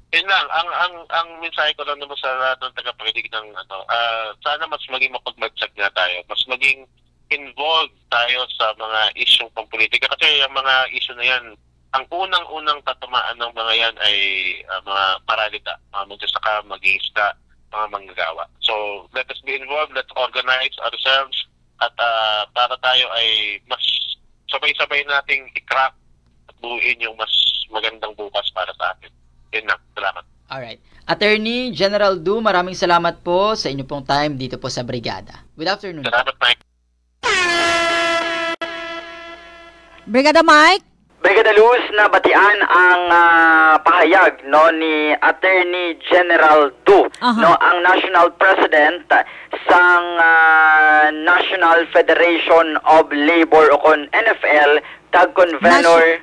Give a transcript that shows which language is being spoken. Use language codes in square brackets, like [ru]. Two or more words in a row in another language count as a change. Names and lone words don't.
[tl] Yun lang, ang mensahe ko lang naman sa lahat ng tagapakinig ng sana mas maging mapagmagsag na tayo, mas maging involved tayo sa mga isyong pampolitika kasi yung mga issue na yan, ang unang-unang tatamaan ng mga yan ay mga paralita, mga magsasaka, mag-iista, mga manggagawa. So, [en] let us be involved, let's organize ourselves [tl] at para tayo ay mas sabay-sabay nating i-crack at buuin yung mas magandang bukas para sa atin. Yun na, salamat. [en] Alright. [tl] Attorney General Du, maraming salamat po sa inyo pong time dito po sa Brigada. [en] Good afternoon. [tl] Salamat, Mike. Brigada Mike? [hil] Brigada Luz, nabatian ang pahayag ni Attorney General Du, ang [en] National President [hil] sang National Federation of Labor o kon NFL tag convenor